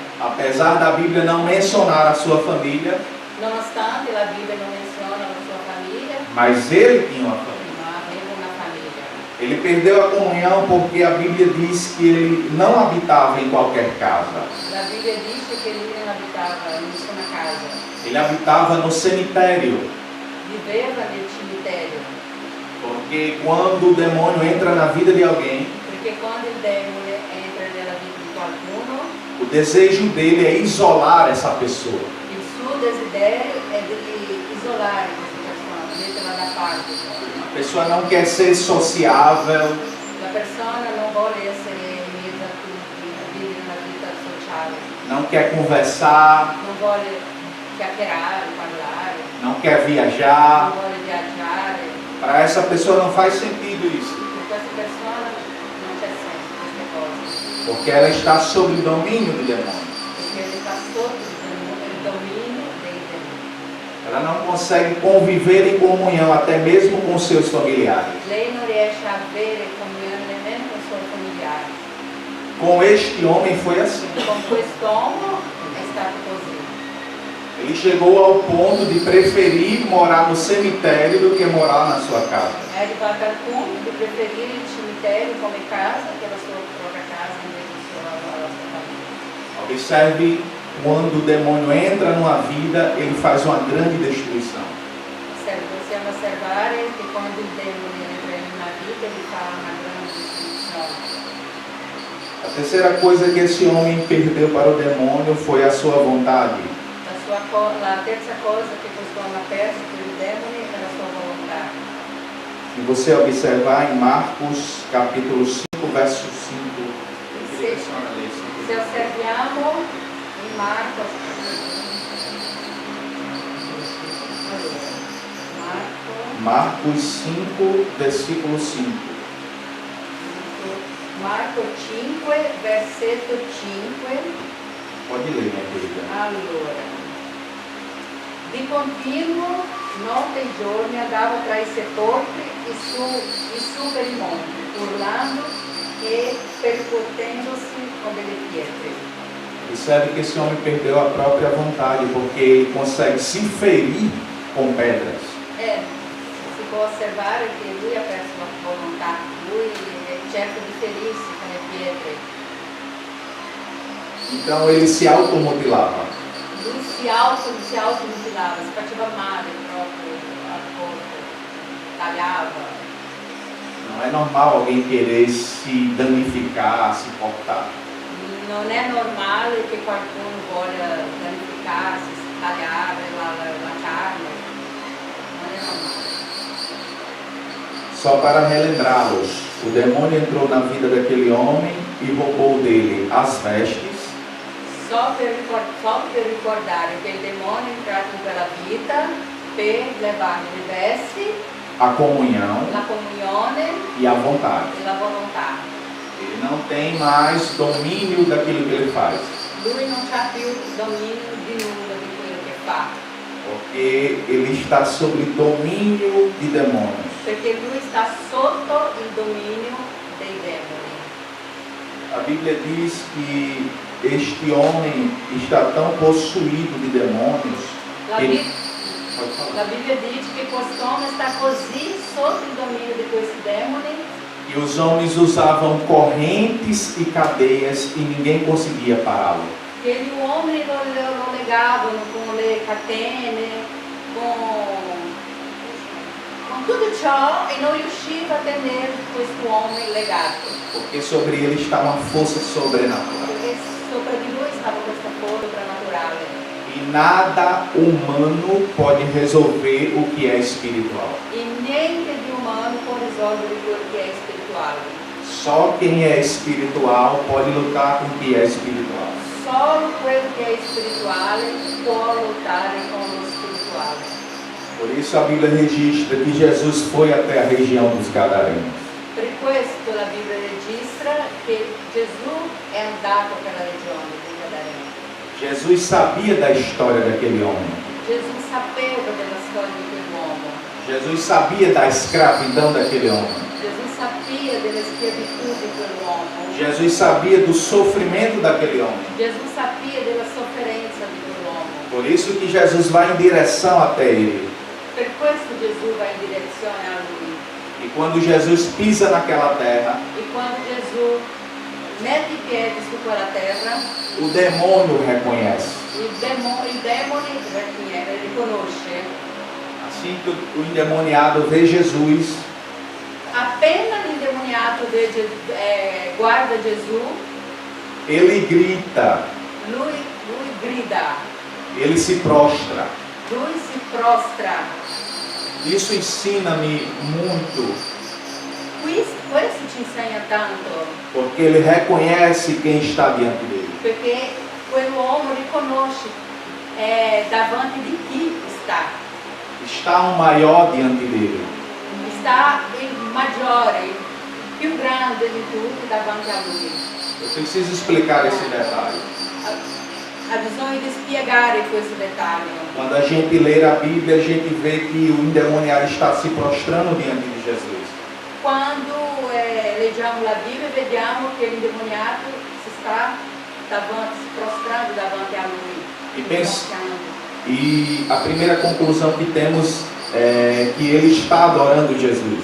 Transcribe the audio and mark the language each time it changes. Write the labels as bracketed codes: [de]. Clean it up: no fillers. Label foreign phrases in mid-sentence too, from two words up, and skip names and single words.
[pt] Apesar da Bíblia não mencionar a sua família, [it] nonostante la Bibbia non menziona la sua famiglia, [pt] mas ele tinha uma família. [it] ma aveva una famiglia. [pt] Ele perdeu a comunhão porque a Bíblia diz que ele não habitava em qualquer casa. [it] La Bibbia dice che lui non abitava in nessuna casa, [pt] Ele habitava no cemitério. [it] viveva nel cimitero, [pt] Porque quando o demônio entra na vida de alguém, [it] perché quando il demone entra nella vita di qualcuno, [pt] o desejo dele é isolar essa pessoa. [it] il suo desiderio è di isolare questa persona, metterla da parte. [pt] A pessoa não quer ser sociável, [it] La persona non vuole essere in mezzo a tutti, vivere una vita sociale, [pt] não quer conversar, [it] non vuole chiacchierare, parlare, [pt] não quer [it] non [pt] viajar. [it] vuole viaggiare. [pt] Para essa pessoa não faz sentido isso. [it] Per questa persona non c'è senso queste cose. [pt] Porque ela está sob o domínio do demônio. [it] Perché [pt] ele está [it] sotto il dominio dei demoni. [pt] Ela não consegue conviver em comunhão até mesmo com seus familiares. [it] Lei non riesce a avere comunione nemmeno con i suoi familiari. [pt] Com este homem foi assim. [it] Con quest'uomo è stato così. [pt] Ele chegou ao ponto de preferir morar no cemitério do que morar na sua casa. [it] È arrivato al punto di preferire il cimitero come casa che la sua propria casa invece la sua famiglia. [pt] Observe, quando o demônio entra numa vida, ele faz uma grande destruição. [it] Possiamo osservare che quando il demone entra in una vita gli fa una grande distruzione. [pt] A terceira coisa que esse homem perdeu para o demônio foi a sua vontade. [it] La terza cosa che quest'uomo ha perso per il demone è la sua volontà. [pt] Se você observar em Marcos capítulo 5, verso 5, [it] Se osserviamo in Marco, [pt] Marcos 5, versículo 5. [it] Marco 5, versetto 5. [pt] Pode ler, minha querida. [it] Allora, di continuo, notte e giorni andava tra i sepolcri e su per i monti, urlando e percuotendosi con delle pietre. [pt] Percebe que esse homem perdeu a própria vontade, porque ele consegue se ferir com pedras. [it] Si può osservare che lui ha perso la volontà, lui cerca di ferirsi con le pietre. [pt] Então ele se automutilava. [it] Lui si automutilava, si faceva male proprio al corpo, tagliava. [pt] Não é normal alguém querer se danificar, se cortar. [it] Non è normale che qualcuno voglia danificarsi, tagliare la carne. Non è normale. [pt] Só para relembrá-los, o demônio entrou na vida daquele homem e roubou dele as vestes. [it] Só per ricordare che il demonio è entrato in quella vita per levargli le vesti, [pt] A comunhão [it] la comunione [pt] e a vontade. [it] e la volontà. [pt] Ele não tem mais domínio daquilo que ele faz, [it] Lui non ha più dominio di nulla di quello che fa, [pt] porque ele está sob domínio de demônios. [it] perché lui sta sotto il dominio dei demoni. [pt] A Bíblia diz que este homem está tão possuído de demônios [it] La, [pt] que [it] Bi- [pt] ele... Pode falar. [it] la Bibbia dice che quest'uomo sta così sotto il dominio di questi demoni [pt] E os homens usavam correntes e cadeias e ninguém conseguia pará-lo. [it] che gli uomini lo legavano con le catene, con tutto ciò e non riusciva a tenere quest'uomo legato, [pt] Porque sobre ele está uma força sobrenatural. [it] perché sopra di lui stava questa forza soprannaturale. [pt] E nada humano pode resolver o que é espiritual. [it] E niente di umano può risolvere quello che è spirituale. [pt] Só quem é espiritual pode lutar com o que é espiritual. [it] Solo quello che è spirituale può lottare con lo spirituale. [pt] Por isso a Bíblia registra que Jesus foi até a região dos Gadarenos. [it] Per questo la Bibbia registra che Gesù è andato per la regione dei Gadareni. [pt] Jesus sabia da história daquele homem. [it] Gesù sapeva della storia di quell'uomo. [pt] Jesus sabia da escravidão daquele homem. [it] Gesù sapeva della schiavitù di quell'uomo. [pt] Jesus sabia do sofrimento daquele homem. [it] Gesù sapeva della sofferenza di quell'uomo. [pt] Por isso que Jesus vai em direção até ele. [it] Per questo Gesù va in direzione a lui. [pt] E quando Jesus pisa naquela terra, [it] E quando Gesù mette i piedi su quella terra, [pt] o demônio reconhece. [it] il demone riconosce. [pt] Assim que o endemoniado vê Jesus, [it] Appena l'indemoniato guarda Gesù, [pt] ele grita, [it] lui grida, [pt] ele se prostra. [it] lui si prostra. [pt] Isso ensina-me muito, [it] Questo ci insegna tanto, [pt] porque ele reconhece quem está diante dele. [it] perché quell'uomo riconosce davanti di chi sta. [pt] Está um maior diante dele. [it] Sta il maggiore, il più grande di tutti davanti a lui. [pt] Eu preciso explicar esse detalhe. [it] Ha bisogno di spiegare questo dettaglio. [pt] Quando a gente lê a Bíblia, a gente vê que o endemoniado está se prostrando diante de Jesus. [it] Quando leggiamo la Bibbia vediamo che l'indemoniato si sta si prostrando davanti a lui. [pt] E a primeira conclusão que temos é que ele está adorando Jesus.